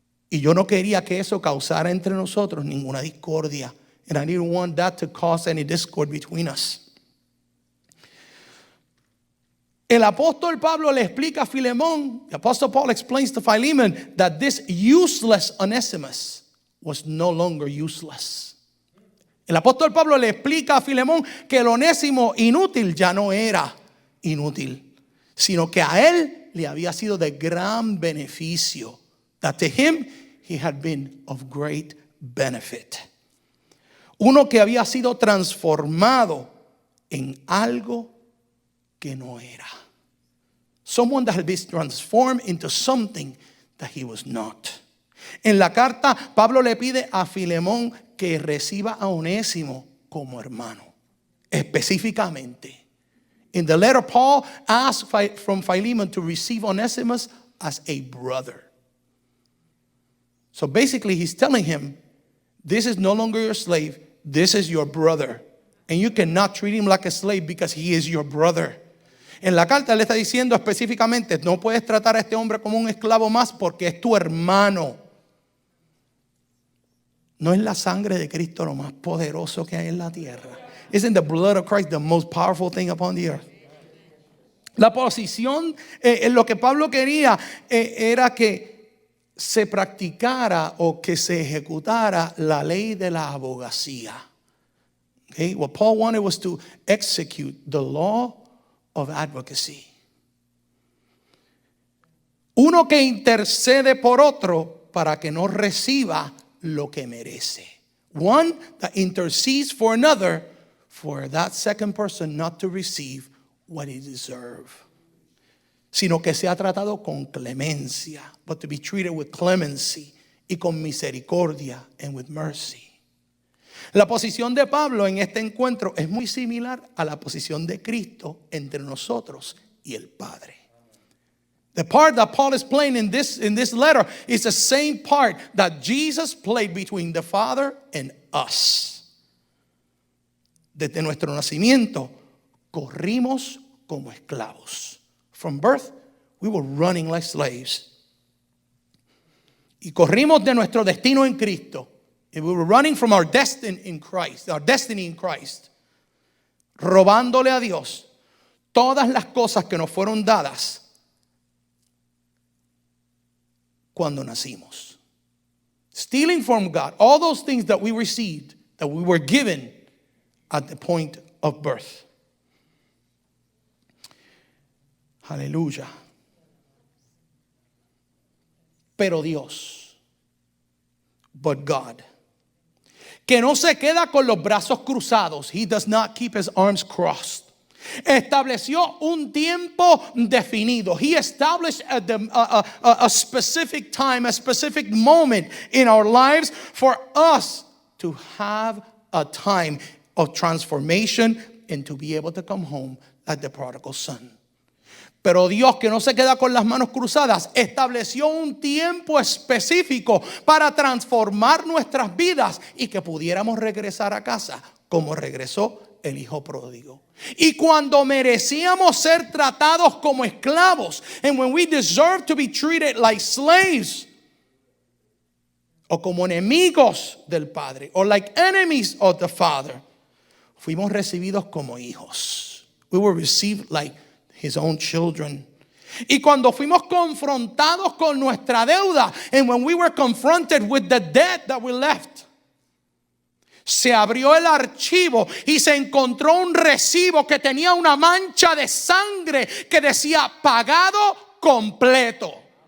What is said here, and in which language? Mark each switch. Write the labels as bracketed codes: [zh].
[es] Y yo no quería que eso causara entre nosotros ninguna discordia. [en] And I didn't want that to cause any discord between us. [es] El apóstol Pablo le explica a Filemón, [en] the apostle Paul explains to Philemon that this useless Onesimus was no longer useless. [es] El apóstol Pablo le explica a Filemón que el Onésimo inútil ya no era inútil, sino que a él le había sido de gran beneficio. [en] That to him he had been of great benefit. [es] Uno que había sido transformado en algo que no era. [en] Someone that had been transformed into something that he was not. [es] En la carta, Pablo le pide a Filemón que reciba a Onésimo como hermano. Específicamente. [en] In the letter, Paul asked from Philemon to receive Onesimus as a brother. So basically, he's telling him, this is no longer your slave, this is your brother. And you cannot treat him like a slave because he is your brother. [es] En la carta le está diciendo específicamente, no puedes tratar a este hombre como un esclavo más porque es tu hermano. ¿No es la sangre de Cristo lo más poderoso que hay en la tierra? [en] Isn't the blood of Christ the most powerful thing upon the earth? [es] La posición, lo que Pablo quería era que se practicara o que se ejecutara la ley de la abogacía. [en] Okay? What Paul wanted was to execute the law of advocacy. [es] Uno que intercede por otro para que no reciba lo que merece. [en] One that intercedes for another for that second person not to receive what he deserves. [es] Sino que sea tratado con clemencia, [en] but to be treated with clemency [es] y con misericordia [en] and with mercy. [es] La posición de Pablo en este encuentro es muy similar a la posición de Cristo entre nosotros y el Padre. [en] The part that Paul is playing in this letter is the same part that Jesus played between the Father and us. [es] Desde nuestro nacimiento corrimos como esclavos. [en] From birth, we were running like slaves. [es] Y corrimos de nuestro destino en Cristo. [en] And we were running from our destiny in Christ, [es] robándole a Dios todas las cosas que nos fueron dadas cuando nacimos. [en] Stealing from God, all those things that we received, that we were given at the point of birth. [es] Aleluya. Pero Dios, [en] but God, [es] que no se queda con los brazos cruzados. [en] He does not keep his arms crossed. [es] Estableció un tiempo definido. [en] He established a specific time, a specific moment in our lives for us to have a time of transformation and to be able to come home like the prodigal son. [es] Pero Dios, que no se queda con las manos cruzadas, estableció un tiempo específico para transformar nuestras vidas y que pudiéramos regresar a casa como regresó el hijo pródigo. Y cuando merecíamos ser tratados como esclavos, [en] and when we deserve to be treated like slaves, [es] o como enemigos del Padre, [en] or like enemies of the Father, [es] fuimos recibidos como hijos. [en] We were received like his own children. [es] Y cuando fuimos confrontados con nuestra deuda, [en] and when we were confronted with the debt that we left, [es] se abrió el archivo y se encontró un recibo que tenía una mancha de sangre que decía pagado completo.